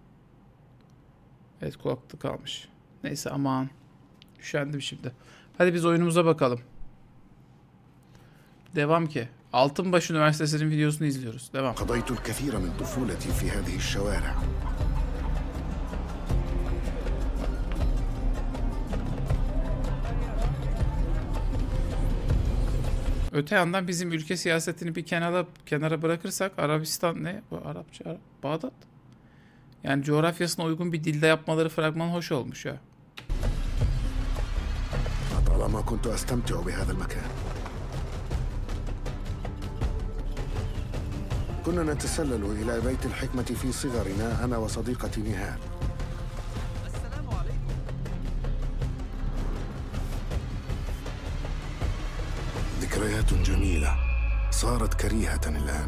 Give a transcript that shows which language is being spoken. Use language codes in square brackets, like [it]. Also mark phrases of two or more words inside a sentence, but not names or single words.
[tr] Evet kulaklıkta kalmış. Neyse aman. Üşendim şimdi. Hadi biz oyunumuza bakalım. Devam ki. Altınbaş Üniversitesi'nin videosunu izliyoruz. Devam. [ar] قضيت الكثير من طفولتي في هذه الشوارع. [tr] Öte yandan bizim ülke siyasetini bir kenara bırakırsak Arabistan ne? Bu Arapça, Bağdat. Yani coğrafyasına uygun bir dilde yapmaları fragman hoş olmuş ya. [ar] طالما كنت أستمتع بهذا المكان. كنا نتسلل إلى بيت الحكمة في صغرنا أنا وصديقتي نهار. السلام عليكم. ذكريات جميلة صارت كريهة الآن.